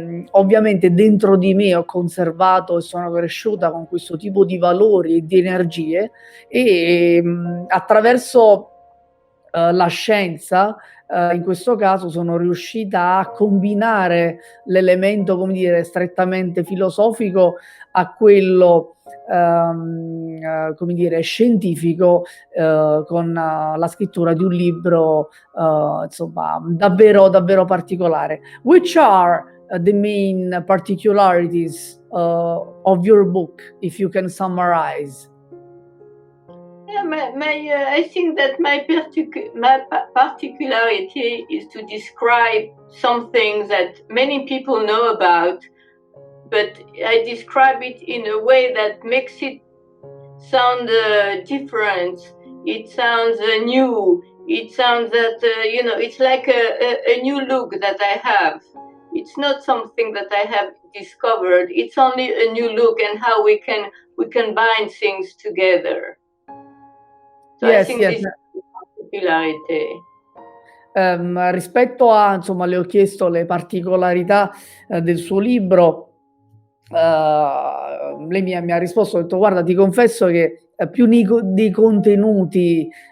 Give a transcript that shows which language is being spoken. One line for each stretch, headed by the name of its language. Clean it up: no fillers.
Italian: ovviamente dentro di me ho conservato e sono cresciuta con questo tipo di valori e di energie, e attraverso la scienza, in questo caso sono riuscita a combinare l'elemento, come dire, strettamente filosofico a quello come dire, scientifico, con la scrittura di un libro davvero particolare.
English: Which are the main particularities of your book, if you can summarize? I think that my particularity is to describe something that many people know about, but I describe it in a way that makes it sound different. It sounds new. It sounds that it's like a new look that I have. It's not something that I have discovered. It's only a new look, and how we can bind things together. So yes, I think yes. this is the particularity.
Italian: Rispetto a, le ho chiesto le particolarità del suo libro, lei mi ha risposto, ha detto: guarda, ti confesso che più di contenuti